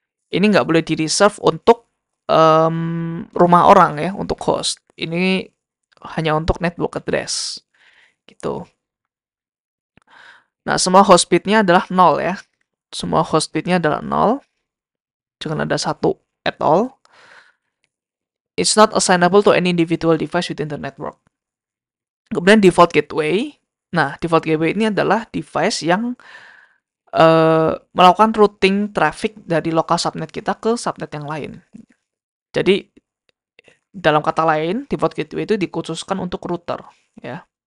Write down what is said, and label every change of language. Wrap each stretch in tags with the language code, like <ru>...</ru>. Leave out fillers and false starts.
<id>Ini nggak boleh di-reserve untuk rumah orang ya, untuk host. Ini hanya untuk network address. Gitu. Nah, semua host bit-nya adalah 0 ya. Semua host bit-nya adalah 0. Jangan ada 1</id> <en>at all. It's not assignable to any individual device within the network.</en> <id>Kemudian default gateway. Nah, default gateway ini adalah device yang melakukan routing traffic dari lokal subnet kita ke subnet yang lain. Jadi dalam kata lain, default gateway itu dikhususkan untuk router, ya.</id>